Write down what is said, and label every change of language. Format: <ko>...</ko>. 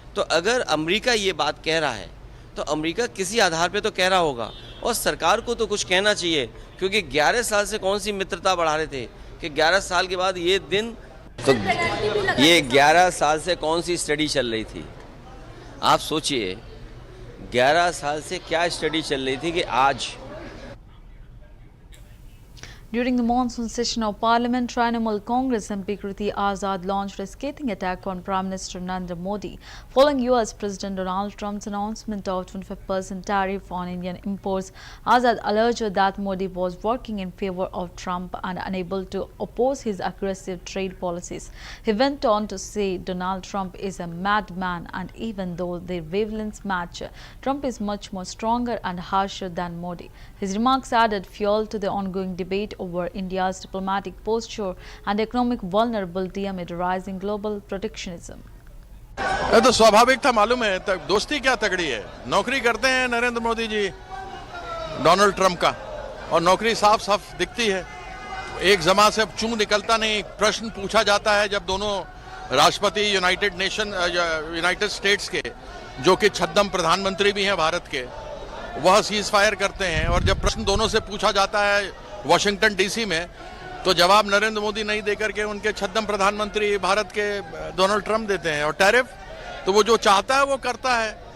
<hi>तो अगर अमेरिका ये बात कह रहा है तो अमेरिका किसी आधार पे तो कह रहा होगा, और सरकार को तो कुछ कहना चाहिए, क्योंकि 11 साल से कौन सी मित्रता बढ़ा रहे थे कि 11 साल के बाद ये दिन, तो ये 11 साल से कौन सी स्टडी चल रही थी। आप सोचिए 11 साल से क्या स्टडी चल रही थी कि आज।</hi> <en>During the monsoon session of Parliament, Trinamool Congress MP Kriti Azad launched a scathing attack on Prime Minister Narendra Modi following US President Donald Trump's announcement of 25% tariff on Indian imports. Azad alleged that Modi was working in favor of Trump and unable to oppose his aggressive trade policies. He went on to say Donald Trump is a madman, and even though their wavelengths match, Trump is much more stronger and harsher than Modi. His remarks added fuel to the ongoing debate over India's diplomatic posture and economic vulnerability amid rising global protectionism.</en> <hi>ये तो स्वाभाविक था, मालूम है। दोस्ती क्या तगड़ी है। नौकरी करते हैं नरेंद्र मोदी जी डोनाल्ड ट्रंप का, और नौकरी साफ साफ दिखती है। एक जमा से अब चूं निकलता नहीं। प्रश्न पूछा जाता है जब दोनों राष्ट्रपति यूनाइटेड स्टेट्स के, जो कि छद्म प्रधानमंत्री भी हैं भारत के, वह सीज फायर करते हैं, और जब प्रश्न दोनों से पूछा जाता है वॉशिंगटन डीसी में, तो जवाब नरेंद्र मोदी नहीं देकर के उनके छद्म प्रधानमंत्री भारत के डोनाल्ड ट्रंप देते हैं। और टैरिफ तो वो जो चाहता है वो करता है।</hi>